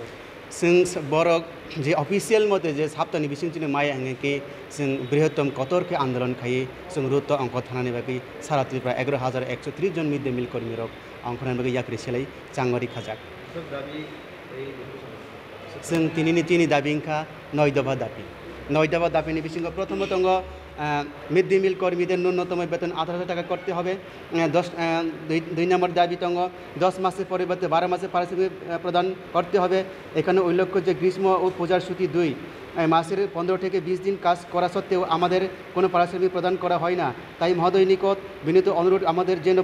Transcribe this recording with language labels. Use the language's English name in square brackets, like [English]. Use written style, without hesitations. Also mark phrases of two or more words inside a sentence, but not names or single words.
[Kok Borok] जों बरक जे अफिसियेल मते जे सप्ताहनि बिसिङथिनो माया हंगे जों बृहत्तम कतरके आन्दोलन खायो जों रुत अंक थानानि बागै सारा त्रिपुरा 11,130 जन [English] mid day meal [Kok Borok] कर्मी रक अंकनानि बागै याक्रि सेलाय चांगरि खाजाक जों तिनि दाबिंखा 9 दफा दाबि 9 दफा दाबिनि बिसिङाव प्रथमत मिड डे मिल [Bangla] কর্মীদের ন্যূনতম বেতন 18,000 টাকা করতে হবে [Kok Borok] 2 [Bangla] নম্বর দাবি দङ 10 মাসের পরিবর্তে 12 মাসের পারিশ্রমিক প্রদান করতে হবে এখানে উল্লেখ্য যে গ্রীষ্ম ও পূজার ছুটি 2 মাসের 15 থেকে 20 দিন কাজ করা সত্ত্বেও আমাদের কোনো পারিশ্রমিক প্রদান করা হয় না তাই মহোদয় নিকট বিনীত অনুরোধ আমাদের যেন